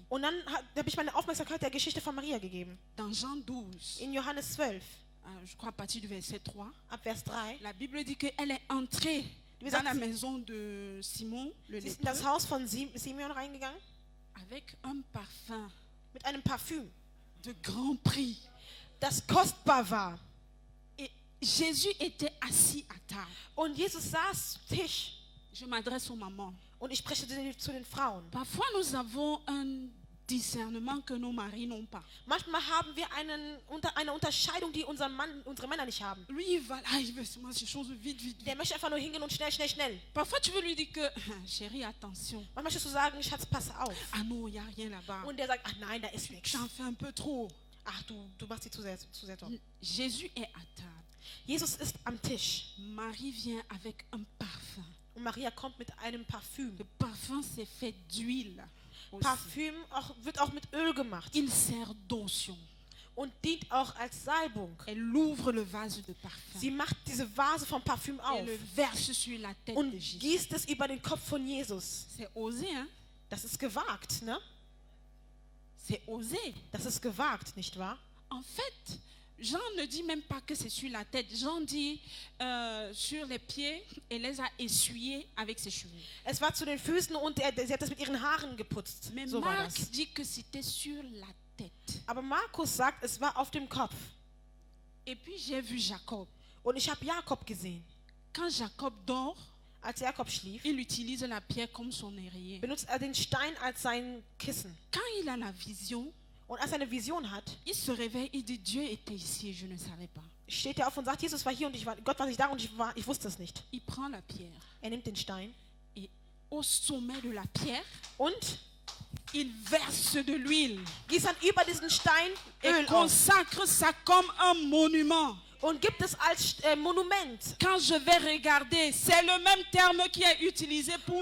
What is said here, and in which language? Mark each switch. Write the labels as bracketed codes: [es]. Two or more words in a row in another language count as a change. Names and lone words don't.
[de] Und dann habe ich meine Aufmerksamkeit der Geschichte von Maria gegeben. [fr] Dans Jean 12, [de] In Johannes 12, [fr] je crois à partir du verset 3, [de] ab Vers 3. [fr] la Bible dit qu'elle est entrée [de] Wie [fr] dans [de] gesagt, [fr] la maison de Simon, le [de] Sie ist in das [fr] lépreux, [de] Haus von Simeon reingegangen [fr] avec un parfum [de] mit einem Parfüm, [fr] de grand prix. [de] das kostbar war. [fr] Et Jésus était assis à table. [de] Und Jesus saß zu Tisch. [fr] Je m'adresse aux mamans. [de] Und ich spreche zu den Frauen. [fr] Parfois, nous avons un discernement que nos maris n'ont pas. [de] Manchmal haben wir eine Unterscheidung, die unsere Männer nicht haben. [fr] Lui, il va là, il veut seulement ces choses vite, vite, [de] Der [fr] vite. [de] möchte einfach nur hingehen und schnell, schnell, schnell. [fr] Parfois, tu veux lui dire que, chérie, attention. [de] Manchmal möchtest du sagen, Schatz, pass auf. [fr] Ah non, il n'y a rien là-bas. [de] Und der sagt, ach nein, da ist nichts. [fr] Tu en fais un peu trop. [de] Ach, du machst sie zu sehr toll. [fr] Jésus est à table. [de] Jesus ist am Tisch. [fr] Marie vient avec un parfum. [de] Und Maria kommt mit einem Parfüm. [fr] Le parfum, c'est fait d'huile. aussi. [de] Parfüm wird auch mit Öl gemacht. [fr] Il sert d'onction. [de] Und dient auch als Salbung. [fr] Elle ouvre le vase de parfum. [de] Sie macht diese Vase vom Parfüm [fr] Et [de] auf [fr] le verse sur la tête [de] und [fr] de Jésus. [de] gießt es über den Kopf von Jesus. [fr] C'est osé, hein? [de] Das ist gewagt, ne? [fr] C'est osé. [de] Das ist gewagt, nicht wahr? [fr] En fait, Jean ne dit même pas que c'est sur la tête. Jean dit sur les pieds et les a essuyés avec ses cheveux. [de] Es war zu den Füßen und sie hat das mit ihren Haaren geputzt. [fr] Mais [de] So war [fr] Marc [de] das. [fr] dit que c'était sur la tête. [de] Aber Markus sagt, es war auf dem Kopf. [fr] Et puis j'ai vu Jacob. [de] Und ich habe Jakob gesehen. [fr] Quand Jacob dort, [de] Als Jakob schlief, [fr] il utilise la pierre comme son oreiller. [de] benutzt er den Stein als sein Kissen. [fr] Quand il a la vision, [de] Und als er eine Vision hat, [fr] il se réveille, il dit Dieu était ici et je ne savais pas. [de] steht er auf und sagt, Jesus war hier und Gott war nicht da und ich wusste es nicht. [fr] Il prend la pierre [de] Er nimmt den Stein [fr] et au sommet de la pierre, [de] und [fr] il verse de l'huile [de] gießt dann über diesen Stein [fr] et [de] Öl auf [fr] consacre ça comme un monument. [de] und gibt es als Monument. [fr] Quand je vais regarder, c'est le même terme qui est utilisé pour